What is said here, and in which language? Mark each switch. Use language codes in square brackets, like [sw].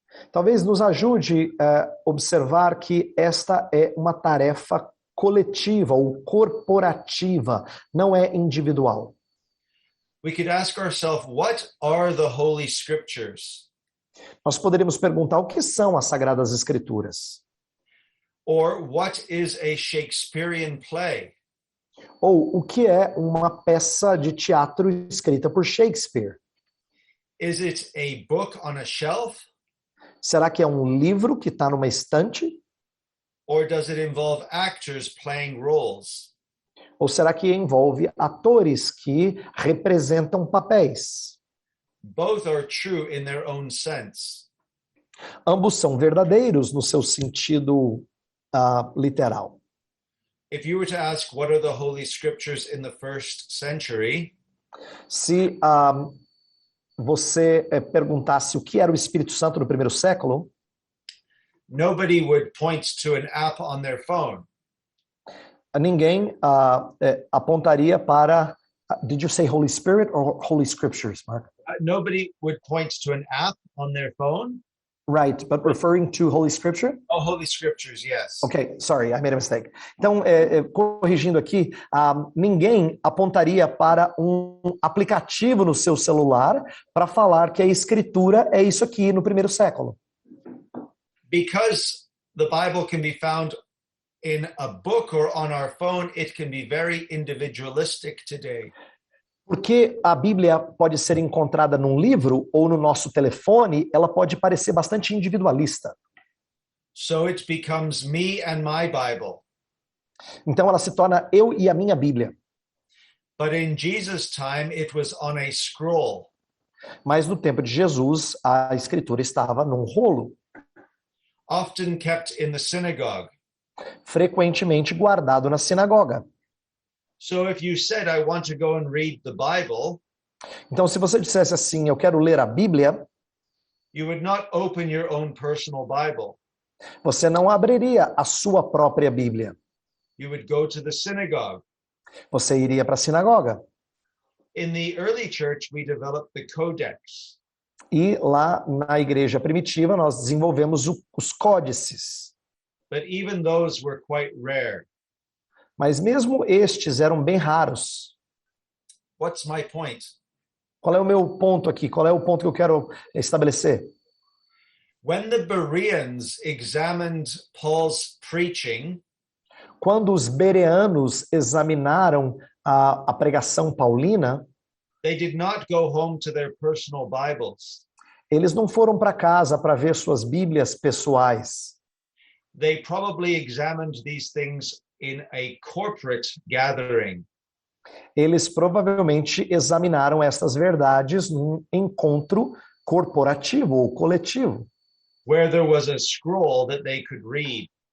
[pt] Talvez nos ajude a observar que esta é uma tarefa coletiva ou corporativa, não é individual. [en] We could ask ourselves, what are the Holy Scriptures? [pt] Nós poderíamos perguntar o que são as Sagradas Escrituras? [en] Or what is a Shakespearean play? [pt] Ou o que é uma peça de teatro escrita por Shakespeare? [en] Is it a book on a shelf? [pt] Será que é um livro que está numa estante? [en] Or does it involve actors playing roles? [pt] Ou será que envolve atores que representam papéis? [en] Both are true in their own sense. [pt] Ambos são verdadeiros no seu sentido literal. [en] If you were to ask what are the Holy Scriptures in the first century, [pt] Se você perguntasse o que era o Espírito Santo no primeiro século, [en] nobody would point to an app on their phone. [pt] ninguém apontaria para. [en] Did you say Holy Spirit or Holy Scriptures, Mark? Nobody would point to an app on their phone. Right, but referring to Holy Scripture? Oh, Holy Scriptures, yes. Okay, sorry, I made a mistake. [pt] Então, corrigindo aqui, ninguém apontaria para um aplicativo no seu celular para falar que a Escritura é isso aqui no primeiro século. [en] Because the Bible can be found in a book or on our phone, it can be very individualistic today. [pt] Porque a Bíblia pode ser encontrada num livro ou no nosso telefone, ela pode parecer bastante individualista. [en] So it becomes me and my Bible. [pt] Então ela se torna eu e a minha Bíblia. [en] But in Jesus' time, it was on a scroll. [pt] Mas no tempo de Jesus, a Escritura estava num rolo, [en] Often kept in the synagogue. [pt] frequentemente guardado na sinagoga. [en] So if you said, I want to go and read the Bible, [pt] Então, se você dissesse assim, eu quero ler a Bíblia, [en] you would not open your own personal Bible. [pt] você não abriria a sua própria Bíblia. [en] You would go to the synagogue. [pt] Você iria para a sinagoga. [en] In the early church, we developed the Codex. [pt] E lá na igreja primitiva, nós desenvolvemos os códices. [en] But even those were quite rare. [pt] Mas mesmo estes eram bem raros. [en] What's my point? [pt] Qual é o meu ponto aqui? Qual é o ponto que eu quero estabelecer? [en] When the Bereans examined Paul's preaching, [pt] Quando os bereanos examinaram a pregação paulina, [en] they did not go home to their personal Bibles. [pt] eles não foram para casa para ver suas Bíblias pessoais. [en] They probably examined these things in a corporate gathering. [pt] Eles provavelmente examinaram essas verdades num encontro corporativo ou coletivo, [en] Where there was a scroll that they could read.